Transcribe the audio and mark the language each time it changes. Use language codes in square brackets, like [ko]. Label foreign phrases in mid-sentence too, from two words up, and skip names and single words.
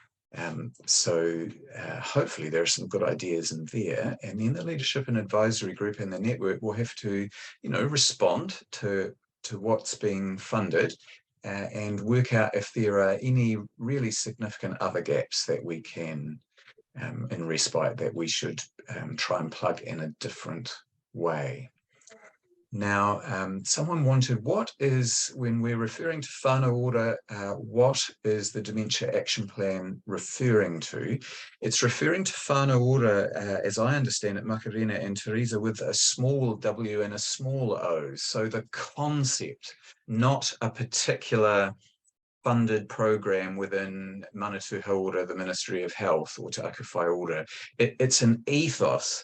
[en] So hopefully there are some good ideas in there, and then the leadership and advisory group and the network will have to respond to what's being funded and work out if there are any really significant other gaps that we can in respite that we should try and plug in a different way. Now, someone wanted, what is, when we're referring to [mi] whānau ora, [en] what is the Dementia Action Plan referring to? It's referring to [mi] whānau ora, [en] as I understand it, Macarena and Teresa, with a small w and a small o. So the concept, not a particular funded program within Mana Tohatoha, the Ministry of Health, or Te Aku Whaiora. It's an ethos.